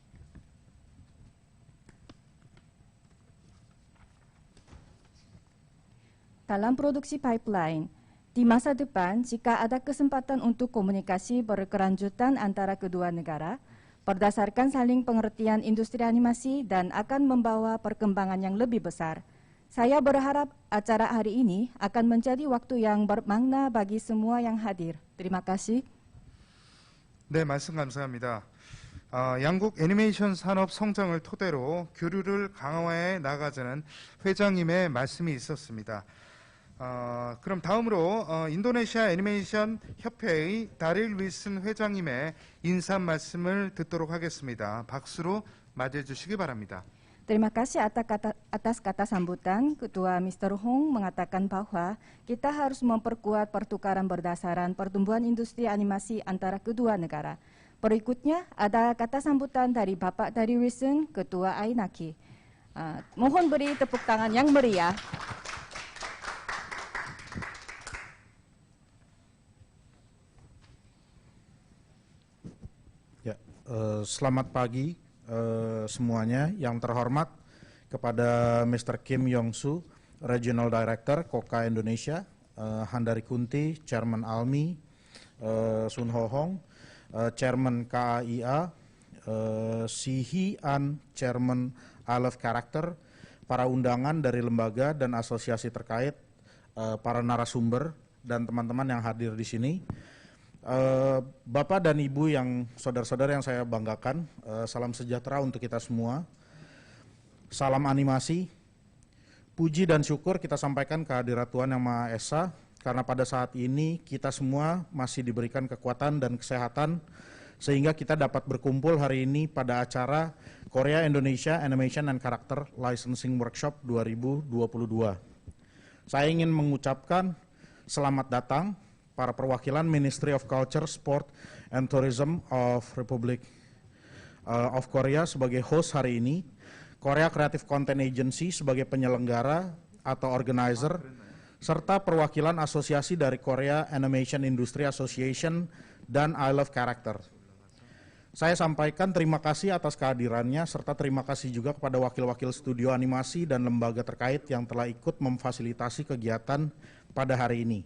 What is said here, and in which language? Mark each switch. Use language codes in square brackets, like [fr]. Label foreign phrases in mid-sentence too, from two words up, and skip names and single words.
[id] Dalam produksi pipeline, di masa depan jika ada kesempatan untuk komunikasi berkelanjutan antara kedua negara, berdasarkan saling pengertian industri animasi dan akan membawa perkembangan yang lebih besar. Saya berharap acara hari ini akan menjadi waktu yang bermakna bagi semua yang hadir. Terima kasih. [ko] 네, 말씀 감사합니다. 양국 애니메이션 산업 성장을 토대로 교류를 강화해 나가자는 회장님의 말씀이 있었습니다. 그럼 다음으로 인도네시아 애니메이션 협회의 다릴 윌슨 회장님의 인사 말씀을 듣도록 하겠습니다. 박수로 맞이해 주시기 바랍니다. [id] Terima kasih atas kata sambutan. Ketua Mr. Hong mengatakan bahwa kita harus memperkuat pertukaran berdasarkan pertumbuhan industri animasi antara kedua negara. Berikutnya ada kata sambutan dari Bapak Terry Wilson, Ketua AINAKI. Mohon beri tepuk tangan yang meriah. Ya, selamat pagi. Semuanya, yang terhormat kepada Mr. Kim Yong-soo, [en] Regional Director [id] KOCCA Indonesia, Handari Kunti, Chairman ALMI, Sun Ho Hong, Chairman KAIA, Si Hee An, Chairman I Love Character, para undangan dari lembaga dan asosiasi terkait, para narasumber dan teman-teman yang hadir di sini. Bapak dan Ibu yang saudara-saudara yang saya banggakan, salam sejahtera untuk kita semua. Salam animasi, puji dan syukur kita sampaikan kehadirat Tuhan Yang Maha Esa, karena pada saat ini kita semua masih diberikan kekuatan dan kesehatan, sehingga kita dapat berkumpul hari ini pada acara Korea Indonesia Animation and Character Licensing Workshop 2022. Saya ingin mengucapkan selamat datang para perwakilan Ministry of Culture, Sport, and Tourism of Republic of Korea sebagai host hari ini, Korea Creative Content Agency sebagai penyelenggara atau organizer, serta perwakilan asosiasi dari Korea Animation Industry Association dan I Love Character. Saya sampaikan terima kasih atas kehadirannya, serta terima kasih juga kepada wakil-wakil studio animasi dan lembaga terkait yang telah ikut memfasilitasi kegiatan pada hari ini.